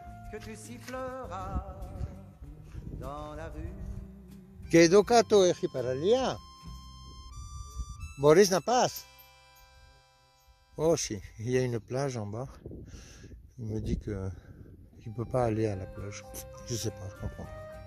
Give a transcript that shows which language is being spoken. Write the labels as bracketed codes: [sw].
[fr] Que tu siffleras dans la rue. [el] Και εδώ κάτω έχει παραλία. Μπορείς να πας? [fr] Όχι, il y a une plage en bas. Il me dit que il ne peut pas aller à la plage. Je sais pas, je comprends pas.